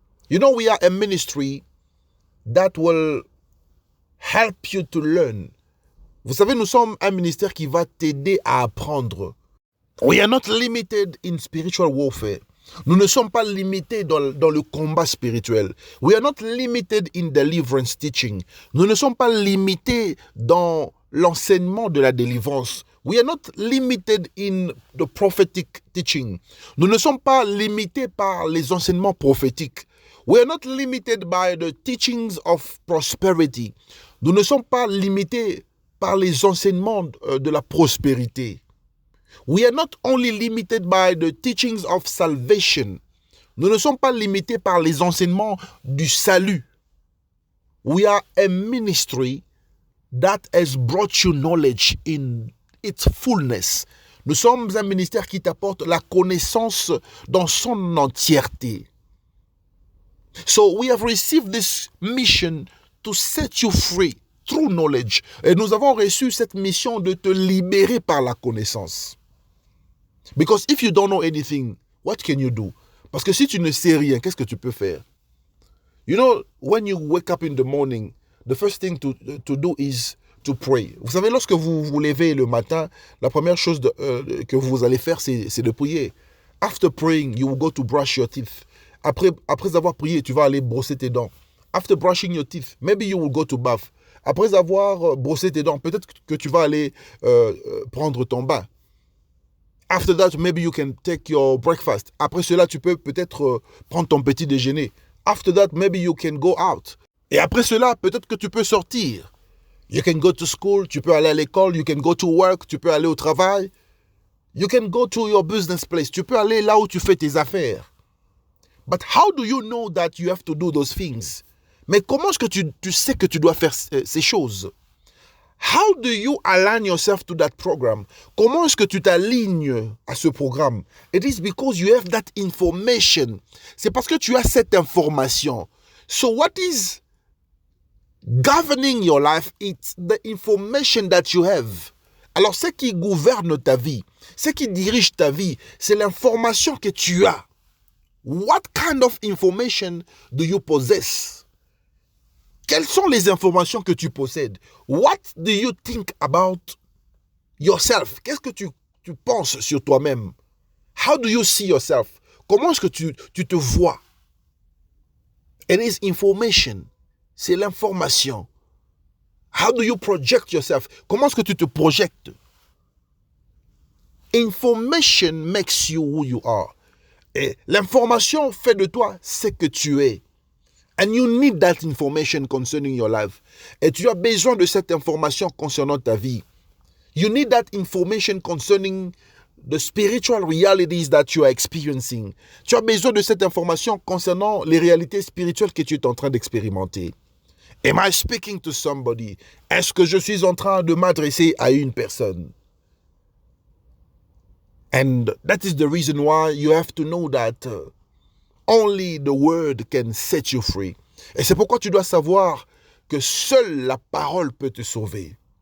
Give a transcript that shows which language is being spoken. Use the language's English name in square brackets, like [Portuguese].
[English] You know, we are a ministry that will help you to learn. [French] Vous savez, nous sommes un ministère qui va t'aider à apprendre. [English] We are not limited in spiritual warfare. [French] Nous ne sommes pas limités dans le combat spirituel. [English] We are not limited in deliverance teaching. [French] Nous ne sommes pas limités dans l'enseignement de la délivrance. [English] We are not limited in the prophetic teaching. [French] Nous ne sommes pas limités par les enseignements prophétiques. [English] We are not limited by the teachings of prosperity. [French] Nous ne sommes pas limités par les enseignements de la prospérité. [English] We are not only limited by the teachings of salvation. [French] Nous ne sommes pas limités par les enseignements du salut. [English] We are a ministry that has brought you knowledge in its fullness. [French] Nous sommes un ministère qui t'apporte la connaissance dans son entièreté. [English] So we have received this mission to set you free through knowledge. [French] Et nous avons reçu cette mission de te libérer par la connaissance. [English] Because if you don't know anything, what can you do? [French] Parce que si tu ne sais rien, qu'est-ce que tu peux faire? [English] You know, when you wake up in the morning, the first thing to do is to pray. [French] Vous savez, lorsque vous vous levez le matin, la première chose que vous allez faire, c'est de prier. [English] After praying, you will go to brush your teeth. [French] Après avoir prié, tu vas aller brosser tes dents. [English] After brushing your teeth, maybe you will go to bath. [French] Après avoir brossé tes dents, peut-être que tu vas aller prendre ton bain. [English] After that, maybe you can take your breakfast. [French] Après cela, tu peux peut-être prendre ton petit déjeuner. [English] After that, maybe you can go out. [French] Et après cela, peut-être que tu peux sortir. [English] You can go to school, [French] tu peux aller à l'école, [English] you can go to work, [French] tu peux aller au travail. [English] You can go to your business place, [French] tu peux aller là où tu fais tes affaires. [English] But how do you know that you have to do those things? [French] Mais comment est-ce que tu sais que tu dois faire ces choses? [English] How do you align yourself to that program? [French] Comment est-ce que tu t'alignes à ce programme? [English] It is because you have that information. [French] C'est parce que tu as cette information. [English] So what is governing your life? It's the information that you have. [French] Alors, ce qui gouverne ta vie, ce qui dirige ta vie, c'est l'information que tu as. [English] What kind of information do you possess? [French] Quelles sont les informations que tu possèdes? [English] What do you think about yourself? [French] Qu'est-ce que tu penses sur toi-même? [English] How do you see yourself? [French] Comment est-ce que tu te vois? [English] It is information. [French] C'est l'information. [English] How do you project yourself? [French] Comment est-ce que tu te projettes? [English] Information makes you who you are. [French] Et l'information fait de toi ce que tu es. [English] And you need that information concerning your life. [French] Et tu as besoin de cette information concernant ta vie. [English] You need that information concerning the spiritual realities that you are experiencing. [French] Tu as besoin de cette information concernant les réalités spirituelles que tu es en train d'expérimenter. [English] Am I speaking to somebody? [French] Est-ce que je suis en train de m'adresser à une personne? [English] And that is the reason why you have to know that only the word can set you free. [French] Et c'est pourquoi tu dois savoir que seule la parole peut te sauver.